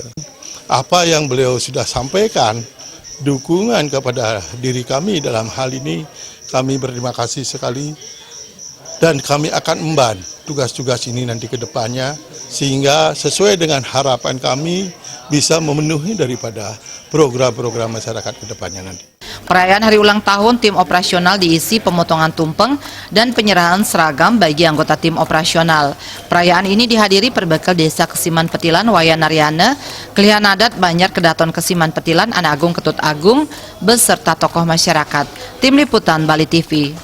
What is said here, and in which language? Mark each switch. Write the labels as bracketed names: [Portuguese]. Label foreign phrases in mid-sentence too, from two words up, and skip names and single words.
[Indonesian] Apa yang beliau sudah sampaikan, dukungan kepada diri kami dalam hal ini, kami berterima kasih sekali dan kami akan emban tugas-tugas ini nanti ke depannya sehingga sesuai dengan harapan kami bisa memenuhi daripada program-program masyarakat ke depannya nanti. Perayaan hari ulang tahun tim operasional diisi pemotongan tumpeng dan penyerahan seragam bagi anggota tim operasional. Perayaan ini dihadiri perbekal Desa Kesiman Petilan, Wayan Naryana, klien adat Banjar Kedaton Kesiman Petilan, Ana Agung Ketut Agung, beserta tokoh masyarakat. Tim Liputan Bali TV.